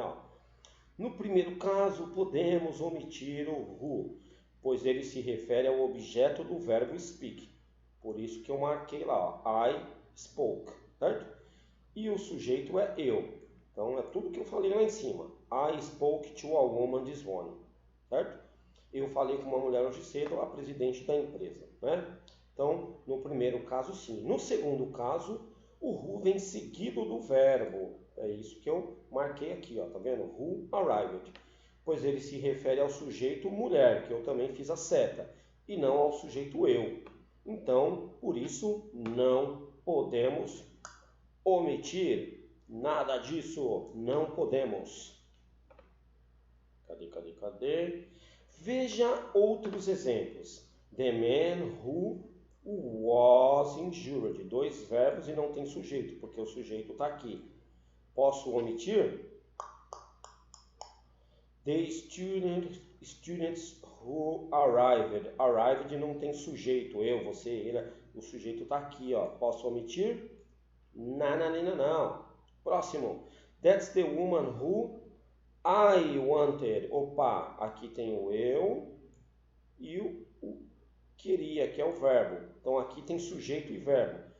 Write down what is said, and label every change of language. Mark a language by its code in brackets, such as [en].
[pt] Ó, no primeiro caso, podemos omitir o who, pois ele se refere ao objeto do verbo speak. Por isso que eu marquei lá, ó, [en] I spoke, [pt] certo? E o sujeito é eu. Então é tudo que eu falei lá em cima. [en] I spoke to a woman this morning, certo? [pt] Eu falei com uma mulher hoje cedo, a presidente da empresa, né? Então, no primeiro caso, sim. No segundo caso, o who vem seguido do verbo. É isso que eu marquei aqui, ó, tá vendo? [en] Who arrived. [pt] Pois ele se refere ao sujeito mulher, que eu também fiz a seta, e não ao sujeito eu. Então, por isso, não podemos omitir nada disso. Não podemos. Cadê? Veja outros exemplos. [en] The man who was injured. [pt] 2 verbos e não tem sujeito, porque o sujeito está aqui. Posso omitir? [en] The students who arrived. [pt] Arrived não tem sujeito. Eu, você, ele. O sujeito está aqui, ó. Posso omitir? Não. Próximo. [en] That's the woman who I wanted. [pt] Opa, aqui tem o eu e o queria, que é o verbo. Então aqui tem sujeito e verbo.